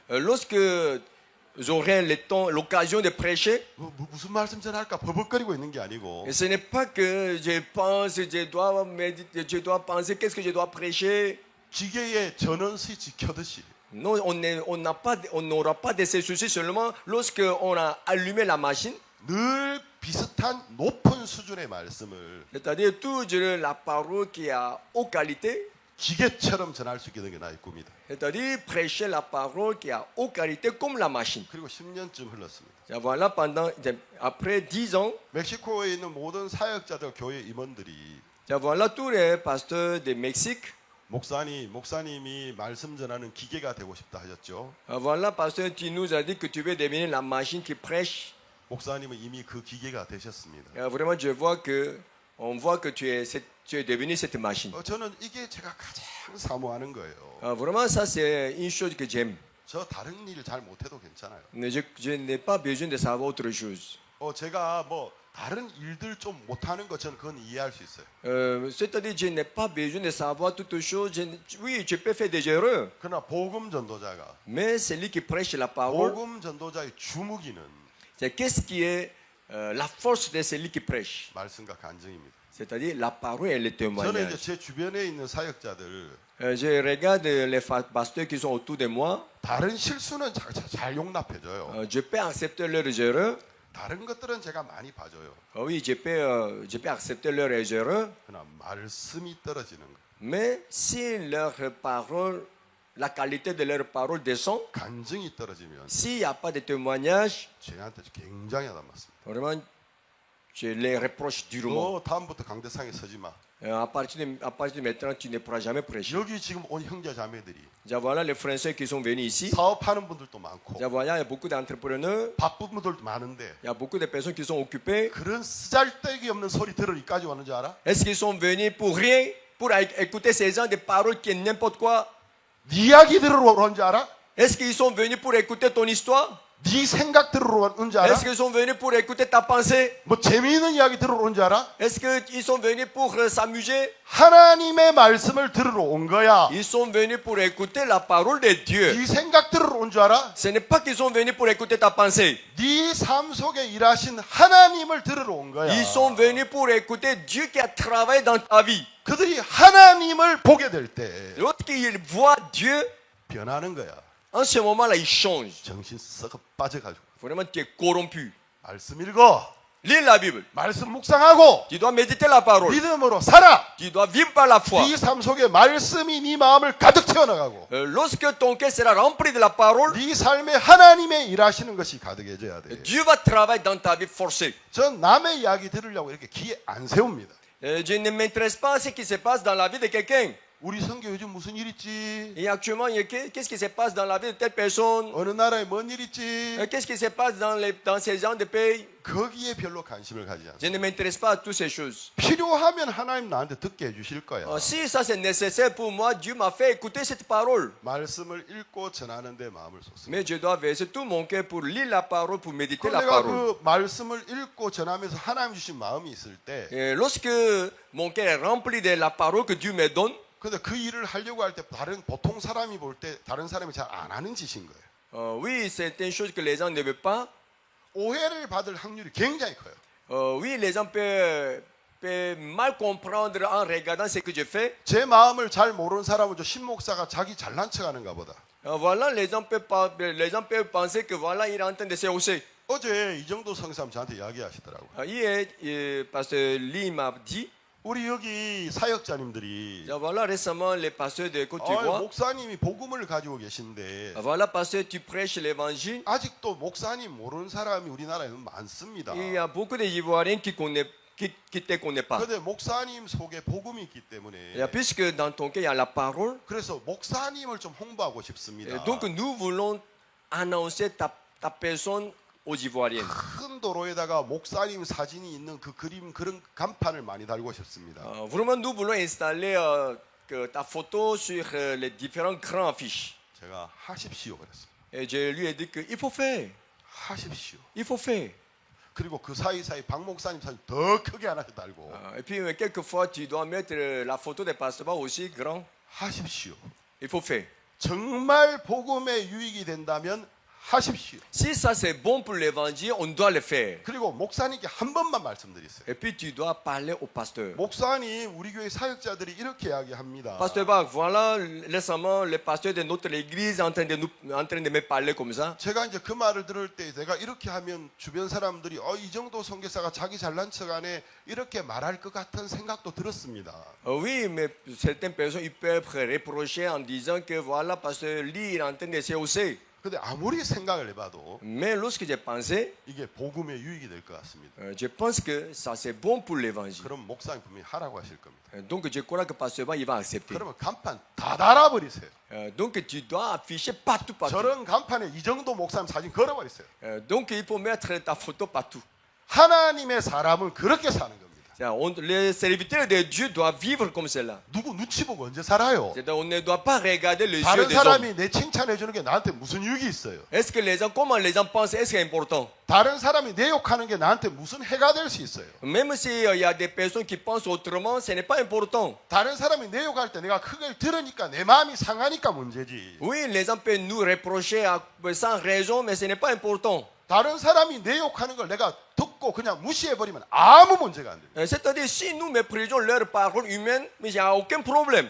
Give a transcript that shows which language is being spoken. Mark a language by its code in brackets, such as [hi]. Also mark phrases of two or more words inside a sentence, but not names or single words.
[fr] lorsque j'aurai le temps, l'occasion de prêcher, [ko] 무슨 말씀 전할까 버벅거리고 있는 게 아니고 [fr] et ce n'est pas que je pense, je dois méditer, je dois penser qu'est-ce que je dois prêcher. [ko] 기계의 전원 스위치 켜듯이 [fr] Non, on n'aura pas de ces soucis seulement lorsque on a allumé la machine, [ko] 늘 비슷한 높은 수준의 말씀을 [fr] c'est-à-dire toujours la parole qui a haute qualité, [ko] 기계처럼 전할 수 있는 게 나의 꿈이다. [fr] c'est-à-dire prêcher la parole qui a haute qualité comme la machine. [ko] 그리고 10년쯤 흘렀습니다. [fr] Et voilà, après 10 ans, [ko] 멕시코에 있는 모든 사역자들 교회 임원들이 [fr] et voilà tous les pasteurs de Mexique. [ko] 목사님이 말씀 전하는 기계가 되고 싶다 하셨죠. [fr] Et voilà, pasteur, tu nous as dit que tu veux devenir la machine qui prêche. [ko] 목사님은 이미 그 기계가 되셨습니다. [fr] Et vraiment, on voit que tu es devenu cette machine. [ko] 저는 이게 제가 가장 사모하는 거예요. [fr] Vraiment, ça c'est une chose que j'aime. [ko] 저 다른 일 잘 못해도 괜찮아요. [fr] Mais je n'ai pas besoin de savoir autre chose. [ko] 제가 뭐 다른 일들 좀 못하는 거 저는 그건 이해할 수 있어요. [fr] C'est-à-dire, je n'ai pas besoin de savoir toutes choses. Oui, je peux faire des erreurs. [ko] 그러나 복음 전도자가 [fr] Mais celui qui prêche la parole, [ko] 복음 전도자의 주무기는 [fr] c'est qu'est-ce qui est la force de celui qui prêche. [ko] 말씀과 간증입니다. [fr] C'est-à-dire la parole et le [ko] 저는 이제 [fr] témoignage. [ko] 제 주변에 있는 사역자들 [fr] Je regarde les pasteurs qui sont autour de moi. [ko] 다른 실수는 잘 용납해줘요. [fr] Je peux accepter leurs erreurs. [ko] 다른 것들은 제가 많이 봐줘요. [fr] Oui, je peux accepter leurs erreurs. [ko] 그러나 말씀이 떨어지는 거, [fr] Mais si leur parole, la qualité de leur parole descend, [ko] 간증이 떨어지면 [fr] s'il n'y a pas de témoignage, [ko] 저한테 굉장히 하다맞습니다. [fr] vraiment, je les reproche durement. [ko] 너 다음부터 강대상에 서지 마. [fr] À partir de maintenant, tu ne pourras jamais prêcher. [ko] 여기 지금 온 형제 자매들이 [fr] Ya voilà les Français qui sont venus ici. [ko] 사업하는 분들도 많고 [fr] Ya voilà, il y a beaucoup d'entrepreneurs. [ko] 바쁜 분들도 많은데 [fr] Il y a beaucoup de personnes qui sont occupées. [ko] 그런 쓰잘데기 없는 소리 들으니까지 왔는 줄 알아? [fr] Est-ce qu'ils sont venus pour rien, pour écouter ces gens de paroles qui est n'importe quoi? [ko] 네 이야기 들으러 온 줄 알아? [fr] Est-ce qu'ils sont venus pour écouter ton histoire? [ko] 네 생각 들으러 온 줄 알아? [fr] Est-ce qu'ils sont venus pour écouter ta pensée? [ko] 뭐 재미있는 이야기 들으러 온 줄 알아? [fr] Est-ce qu'ils sont venus pour s'amuser? [ko] 하나님의 말씀을 들으러 온 거야. [fr] Ils sont venus pour écouter la parole de Dieu. [ko] 네 생각 들으러 온 줄 알아? [fr] Ce n'est pas qu'ils sont venus pour écouter ta pensée. [ko] 네 삶 속에 일하신 하나님을 들으러 온 거야. [fr] Ils sont venus pour écouter Dieu qui a travaillé dans ta vie. [ko] 그들이 하나님을 보게 될 때 [fr] Lorsqu'ils voient Dieu, [ko] 변하는 거야. [fr] en ce moment-là, ils changent. [ko] 정신 썩어 빠져가지고. [fr] Vraiment, tu es corrompu. [ko] 말씀 읽어. [fr] Lis la Bible. [ko] 말씀 묵상하고 [fr] Tu dois méditer la parole. [ko] 믿음으로 살아. [fr] Tu dois vivre par la foi. [ko] 네 삶 속에 말씀이 네 마음을 가득 채워나가고 [fr] Lorsque ton cœur sera rempli de la parole, [ko] 네 삶에 하나님의 일하시는 것이 가득해져야 돼. [fr] Dieu va travailler dans ta vie forcée. [ko] 전 남의 이야기 들으려고 이렇게 귀에 안 세웁니다. [fr] Je ne m'intéresse pas à ce qui se passe dans la vie de quelqu'un. [ko] 우리 성교 요즘 무슨 일 있지? [fr] Et actuellement, qu'est-ce qui se passe dans la vie de telle personne? [ko] 어느 나라에 뭔 일 있지? [fr] Qu'est-ce qui se passe dans ces gens de pays? [ko] 거기에 별로 관심을 가지지 않습니다. [fr] Je ne m'intéresse pas à toutes ces choses. [ko] 필요하면 하나님 나한테 듣게 해주실 거야. [fr] Si ça c'est nécessaire pour moi, Dieu m'a fait écouter cette parole. [ko] 말씀을 읽고 전하는 데 마음을 쏟습니다. [fr] Mais je dois verser tout mon cœur pour lire la parole, pour méditer la [ko] 내가 [fr] parole. [ko] 그 말씀을 읽고 전하면서 하나님 주신 마음이 있을 때 [fr] Et lorsque mon cœur est rempli de la parole que Dieu me donne, [ko] 근데 그 일을 하려고 할 때 다른 보통 사람이 볼 때 다른 사람이 잘 안 하는 짓인 거예요. [fr] oui, c'est une chose que les gens ne veulent pas. [ko] 오해를 받을 확률이 굉장히 커요. [fr] Oui, les gens peuvent mal comprendre en regardant ce que je fais. [ko] 제 마음을 잘 모르는 사람은 저 신목사가 자기 잘난 척하는가 보다. [fr] Voilà, les gens peuvent penser que voilà, il est en train de se hausser. [ko] 어제 이정도 성삼 저한테 이야기하시더라고요. [fr] Hier, Pasteur Lee m'a dit, [ko] 우리 여기 사역자님들이 [fr] voilà, récemment, les pasteurs de Côte d'Ivoire, [ko] 목사님이 복음을 가지고 계신데 [fr] voilà, pasteur, tu prêches l'évangile. [ko] 아직도 목사님 모르는 사람이 우리나라에는 많습니다. [fr] Il y a beaucoup d'Ivoiriens qui te connaissent pas. [ko] 그런데 목사님 속에 복음이 있기 때문에 [fr] Et puisque dans ton cœur, il y a la parole, [ko] 그래서 목사님을 좀 홍보하고 싶습니다. [fr] donc nous voulons annoncer ta personne aux Ivoiriens. [ko] 큰 도로에다가 목사님 사진이 있는 그 그림 그런 간판을 많이 달고 싶습니다. [fr] Vraiment, nous voulons installer ta photo sur les différents grands affiches. [ko] 제가 하십시오 그랬습니다. [fr] Et je lui ai dit qu'il faut faire. [ko] 하십시오. [fr] Il faut faire. [ko] 그리고 그 사이사이 박 목사님 사진 더 크게 하나씩 달고 [fr] Et puis, quelquefois, tu dois mettre la photo des pasteurs aussi grand. [ko] 하십시오. [fr] Il faut faire. [ko] 정말 복음에 유익이 된다면 하십시오. [fr] Si ça c'est bon pour l'évangile, on doit le faire. [ko] 그리고 목사님께 한 번만 말씀드리세요. [fr] Et puis, tu dois parler au pasteur. [ko] 목사님, 우리 교회 사역자들이 이렇게 이야기합니다. [fr] Pasteur Bach, voilà récemment le pasteur de notre église en train de me parler comme ça. [ko] 제가 이제 그 말을 들을 때 내가 이렇게 하면 주변 사람들이 이 정도 선교사가 자기 잘난 척안에 이렇게 말할 것 같은 생각도 들었습니다. [fr] Oui, mais certaines personnes ils peuvent reprocher en disant que voilà, pasteur Lee est en train de se hausser. [ko] 근데 아무리 생각을 해봐도 [fr] Mais lorsque j'ai pensé, [ko] 이게 복음의 유익이 될 것 같습니다. [fr] je pense que ça c'est bon pour l'évangile. [ko] 그럼 목사님 분명히 하라고 하실 겁니다. [fr] Donc je crois que pasteur Bach il va accepter. [ko] 그러면 간판 다 달아버리세요. [fr] Donc tu dois afficher partout. [ko] 저런 간판에 이 정도 목사님 사진 걸어버리세요. [fr] Donc il faut mettre ta photo partout. [ko] 하나님의 사람은 그렇게 사는 겁니다. [fr] Les serviteurs de Dieu doivent vivre comme cela. [ko] 누구 눈치 보고 언제 살아요? [fr] On ne doit pas regarder les yeux [ko] 다른 [fr] des hommes. [ko] 사람이 내 칭찬해 주는 게 나한테 무슨 유익이 있어요? [fr] Est-ce que les gens, comment les gens pensent, est-ce que c'est important? [ko] 다른 사람이 내 욕하는 게 나한테 무슨 해가 될 수 있어요? [fr] Même s'il y a des personnes qui pensent autrement, ce n'est pas important. [ko] 다른 사람이 내 욕할 때 내가 크게 들으니까 내 마음이 상하니까 문제지. [fr] Oui, les gens peuvent nous reprocher sans raison, mais ce n'est pas important. [ko] 다른 사람이 내 욕하는 걸 내가 듣고 그냥 무시해버리면 아무 문제가 안 돼요. [fr] C'est-à-dire, si nous méprisons leurs paroles humaines, mais il n'y a aucun problème.